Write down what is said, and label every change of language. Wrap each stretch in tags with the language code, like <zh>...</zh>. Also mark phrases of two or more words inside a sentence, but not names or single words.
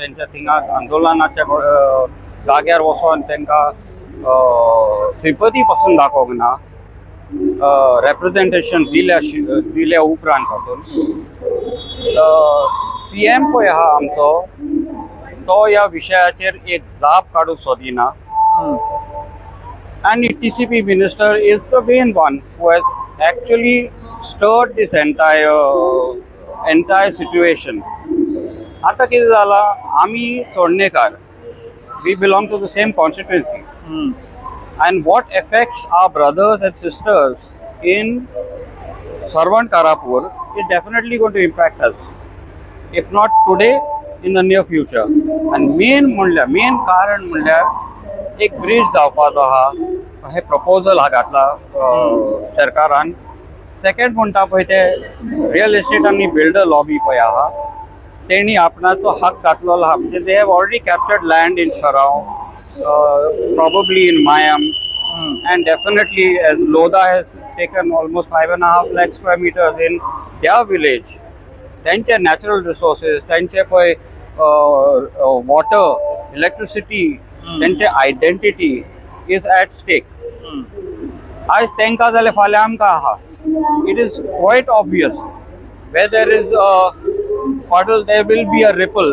<kok>तेंच्या थिंगा आंदोलनाच्या जाग्यार वचोन तांकां सिंपथी पासून दाखोवंक ना. रेप्रेजेंटेशन दिल्या उपरांत पासून CM पळय आहा आमचो तो ह्या विशयाचेर एक जाप काडूंक सोदिना.</kok> <en>And TCP minister is the main one who has actually stirred this entire situation.</en> <kok>आता कितें जाला आमी चोडणेकार,</kok> <en>we belong to the same constituency. And what affects our brothers and sisters in Sarwan Karapur is definitely going to impact us. If not today, in the near future. And main</en> <kok>कारण म्हणल्यार एक ब्रिज जावपाचो आहा हे प्रपोजल हा घातला सरकारान. सेकंड म्हणटा पळय ते</kok> <en>real estate</en> <kok>आनी</kok> <en>builder lobby</en> <kok>पळय आहा तेणी आपणाचो हक घातलेलो आहा.</kok> <en>म्हणजे they have already captured land in शराव, probably in Mayam, and definitely as Lodha has taken almost 5.5 lakh square meters in their village. त्यांचे natural resources,</en> <kok>त्यांचे पळय</kok> <en>water, electricity, त्यांचे identity is at stake.</en> <kok>आयज तांकां जाल्यार फाल्यां आमकां आहा.</kok> <en>it is quite obvious where there is puddle there will be a ripple.</en>